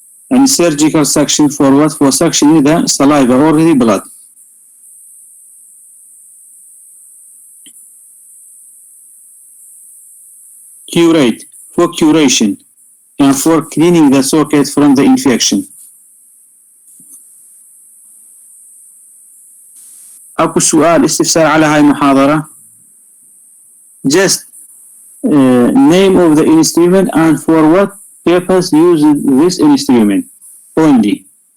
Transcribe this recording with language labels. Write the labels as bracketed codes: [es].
[en] And surgical suction for what? For suctioning the saliva or the blood. Curate, for curation and for cleaning the socket from the infection. [ar] أكو سؤال استفسار على هاي المحاضرة. [en] Just name of the instrument and for what purpose use this instrument only.